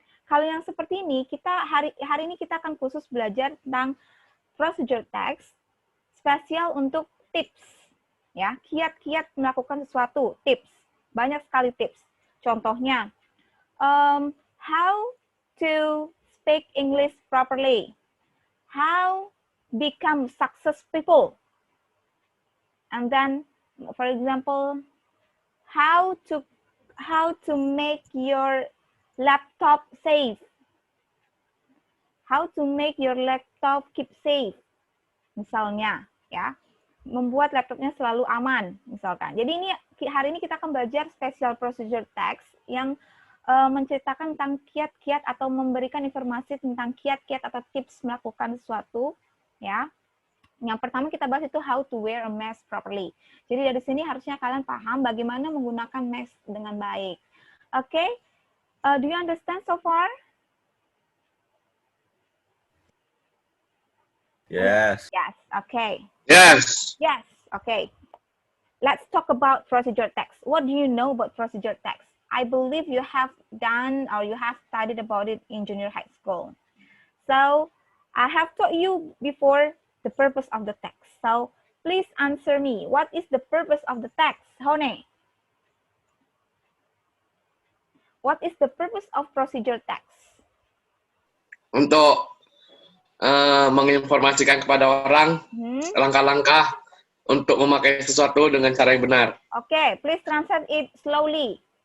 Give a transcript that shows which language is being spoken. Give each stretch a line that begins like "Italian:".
Indonesian: Kalau yang seperti ini, kita hari ini kita akan khusus belajar tentang procedure text spesial untuk tips. Ya, kiat-kiat melakukan sesuatu, tips. Banyak sekali tips.
English: Contohnya, how to speak English properly. How become success people. And then, for example, how to make your laptop safe. How to make your laptop keep safe.
Indonesian: Misalnya, ya. Membuat laptopnya selalu aman, misalkan. Jadi ini hari ini kita akan belajar special procedure text yang menceritakan tentang kiat-kiat atau memberikan informasi tentang kiat-kiat atau tips melakukan sesuatu, ya. Yang pertama kita bahas itu
English: how to wear a mask properly.
Indonesian: Jadi dari sini harusnya kalian paham bagaimana menggunakan mask dengan baik.
English: Oke? Okay? Do you understand so far? Yes. Yes. Okay. Yes. Yes, okay. Let's talk about procedure text. What do you know about procedure text? I believe you have done or you have studied about it in junior high school. So, I have taught you before the purpose of the text. So, please answer me. What is the purpose of the text? Hone? What is the purpose of procedure text?
Indonesian: Untuk menginformasikan kepada orang langkah-langkah untuk memakai sesuatu dengan cara yang benar.
English: Okay, please translate it slowly.